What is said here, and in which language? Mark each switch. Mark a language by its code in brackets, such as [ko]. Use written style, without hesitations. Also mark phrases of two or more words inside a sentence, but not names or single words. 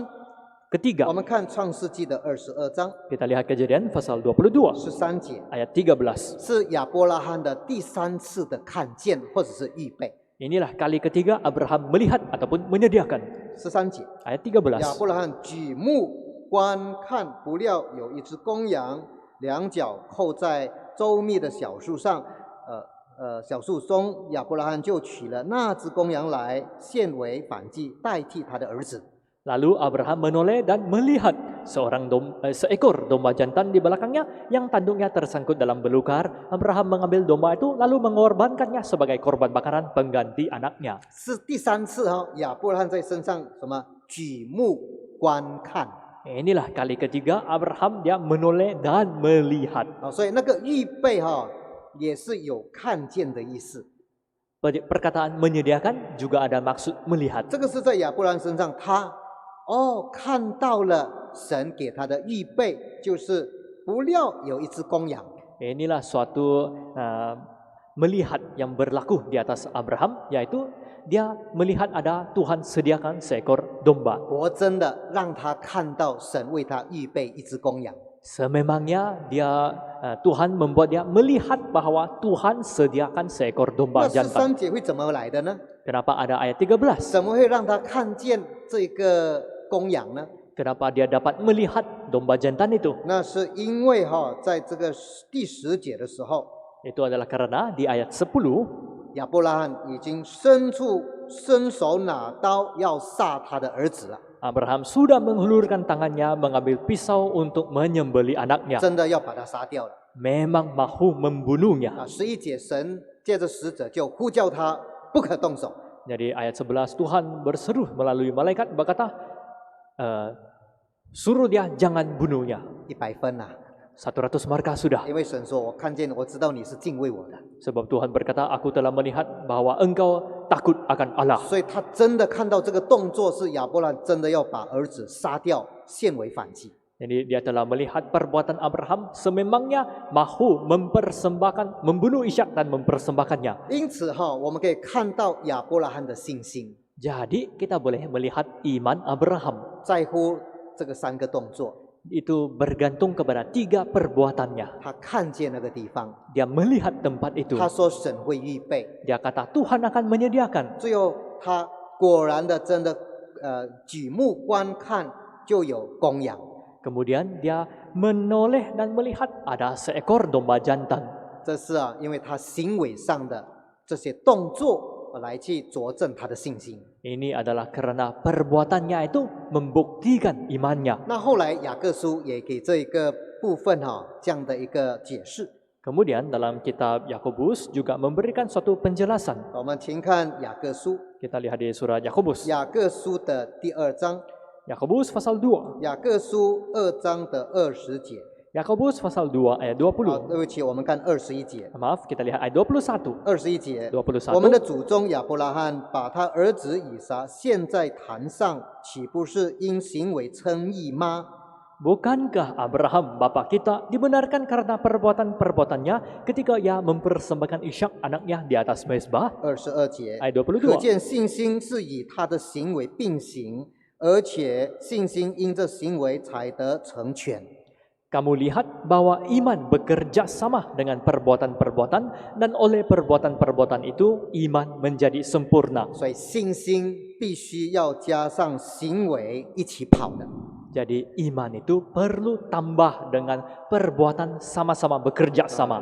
[ms] Ketiga, [zh] 我们看创世纪的22章 [ms] kita lihat Kejadian pasal 22 [zh] 13 节， [ms] ayat 13. [zh] 是亚伯拉罕的第3次的看见或者是预备。 [ms] Inilah kali ketiga Abraham melihat ataupun menyediakan. [zh] 13 节， [ms] Ayat [zh] 亚 [ms] 13. [zh] 伯拉罕举目观看，不料有一只公羊，两脚扣在周密的小树上，小树中，亚伯拉罕就取了那只公羊来献为反祭，代替他的儿子。 [ms] Lalu Abraham menoleh dan melihat seekor domba jantan di belakangnya yang tanduknya tersangkut dalam belukar. Abraham mengambil domba itu lalu mengorbankannya sebagai korban bakaran pengganti anaknya. [zh] 是第3次亚伯拉罕在身上什么举目观看。 [ms] Inilah kali ketiga Abraham dia menoleh dan melihat. [zh] 所以那个预备也是有看见的意思。 [ms] Perkataan menyediakan juga ada maksud melihat. [zh] 这个是在亚伯拉罕身上，他看到了神给他的预备，就是不料有一只公羊。 [ms] Inilah suatu melihat yang berlaku di atas Abraham, yaitu dia melihat ada Tuhan sediakan seekor domba. [zh] 我真的让他看到神为他预备一只公羊。 [ms] Sememangnya Tuhan membuat dia melihat bahwa Tuhan sediakan seekor [zh] 那 [ms] domba [zh] 13 [ms] jantan. [zh] 节会怎么来的呢？ [ms] Kenapa ada ayat 13? [zh] 怎么会让他看见这个公羊呢？ [ms] Kenapa dia dapat melihat domba jantan itu? [zh] 那是因为在这个第10节的时候， [ms] Itu adalah karena di ayat 10 [zh] 亚伯拉罕已经伸手拿刀要杀他的儿子了， [ms] Abraham sudah menghulurkan tangannya mengambil pisau untuk menyembelih anaknya. [zh] 真的要把他杀掉了。 [ms] Memang mahu membunuhnya. [zh] 11 节神借着使者就呼叫他不可动手。 [ms] Jadi ayat 11 Tuhan berseru melalui malaikat berkata, suruh dia jangan bunuhnya. [zh] 100 分呐、 [ms] 100 markah sudah. [zh] 因为神说：“我看见，我知道你是敬畏我的。 [ms] Sebab Tuhan berkata, aku telah melihat bahwa engkau takut akan Allah. ” [zh] 所以他真的看到这个动作是亚伯兰真的要把儿子杀掉，献为反祭。 [ms] Jadi dia telah melihat perbuatan Abraham sememangnya mahu mempersembahkan, membunuh Ishak dan mempersembahkannya. [zh] 因此我们可以看到亚伯拉罕的信心， [ms] Jadi kita boleh melihat iman Abraham. [zh] 在乎这个3个动作， [ms] Itu bergantung kepada 3 perbuatannya. [zh] 他看见那个地方， [ms] Dia melihat tempat itu. [zh] 他说神会预备， [ms] Dia kata Tuhan akan menyediakan. [zh] 最后他果然的真的举目观看，就有公羊。 [ms] Kemudian dia menoleh dan melihat ada seekor domba jantan. [zh] 这是因为他行为上的这些动作来去佐证他的信心。 [ms] Ini adalah karena perbuatannya itu membuktikan imannya. [zh] 那后来雅各书也给这一个部分这样的一个解释。 [ms] Kemudian dalam kitab Yakobus juga memberikan suatu penjelasan. [zh] 我们请看雅各书， [ms] Kita lihat di surat Yakobus. [zh] 雅各书的第2章， [ms] Yakobus pasal 2. [zh] 雅各书2章的20节。 [ms] Yakobus pasal 2 ayat [zh] 好， [ms] 20. [zh] 对不起，我们看21节。 [ms] Maaf, kita lihat ayat 21. [zh] 21 节， [ms] 21. [zh] 我们的祖宗亚伯拉罕把他儿子以撒献在坛上，岂不是因行为称义吗？ [ms] Bukankah Abraham bapa kita dibenarkan karena perbuatan-perbuatannya ketika ia mempersembahkan Ishak anaknya di atas mezbah? [zh] 22 节， [ms] Ayat [zh] 可 [ms] 22. [zh] 见信心是以他的行为并行，而且信心因这行为才得成全。 [ms] Kamu lihat bahwa iman bekerja sama dengan perbuatan-perbuatan dan oleh perbuatan-perbuatan itu iman menjadi sempurna. [zh] 所以信心必须要加上行为一起跑的。 [ms] Jadi iman itu perlu tambah dengan perbuatan sama-sama bekerja sama.